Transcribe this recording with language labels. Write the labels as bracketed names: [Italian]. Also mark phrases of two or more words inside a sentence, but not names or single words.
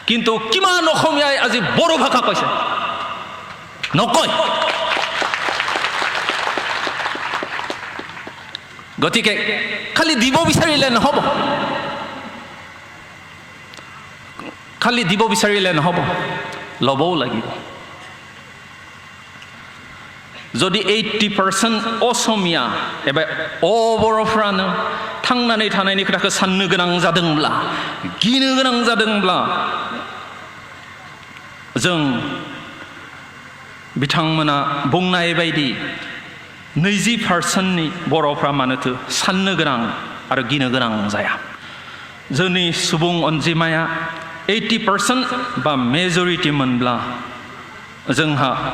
[Assamese] কিন্তু কিমান অসমীয়াই আজি বড়ো ভাষা কৈছে নকয় গতিকে খালি দিব বিচাৰিলে নহ'ব খালি দিব বিচাৰিলে নহ'ব ল'বও লাগিব যদি [Bodo] 80% असमिया एबा बर'फ्रानो थांनानै थानायनि खोथाखौ साननो गोनां जादोंब्ला गिनो गोनां जादोंब्ला जों बिथांमोना बुंनाय बायदि 20%नि बर'फ्रा मानोथो साननो गोनां आरो गिनो गोनां जाया जोंनि सुबुं अनजिमाया 80% बा मेजरिटि मोनब्ला जोंहा